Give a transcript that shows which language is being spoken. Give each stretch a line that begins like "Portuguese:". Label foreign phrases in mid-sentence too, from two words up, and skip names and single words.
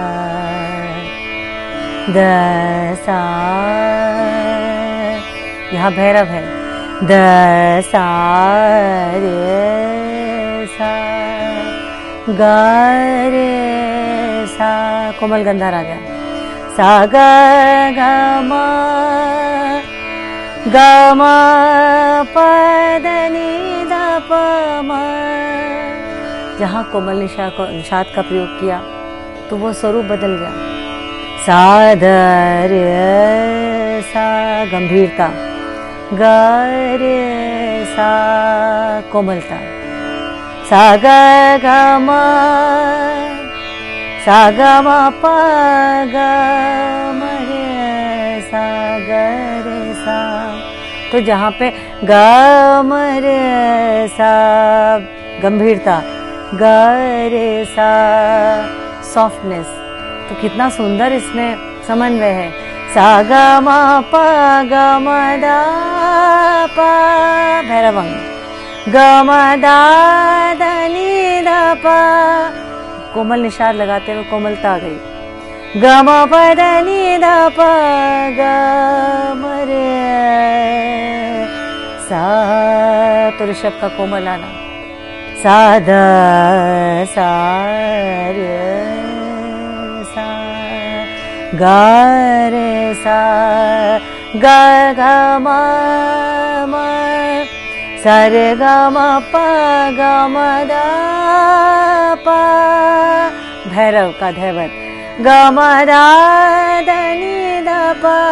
Hindi: द सा, यहाँ भैरव है, द सा रे सा ग रे सा, कोमल गंधार आ गया, सा ग ग म प द नि ध प म। जहाँ कोमल निषाद का प्रयोग किया तो वो स्वरूप बदल गया। सा ध रे सा गंभीरता, ग रे सा कोमलता, सा ग ग म सा ग म प ग म रे सा ग रे सा। तो जहाँ पे ग म रे सा गंभीरता, ग रे सा सॉफ्टनेस, तो कितना सुंदर इसमें समन्वय है। सा ग म प ग म दा प भैरवंग, ग म दा द नि द प, कोमल निषाद लगाते हुए कोमलता आ गई। ग म प द नि द प ग म रे सा, तो ऋषभ का कोमल आना। सा द सा रे सा, ग रे सा, ग ग म म, सा रे ग म प ग म द प, भैरव का धैवत, ग म द द नि द प,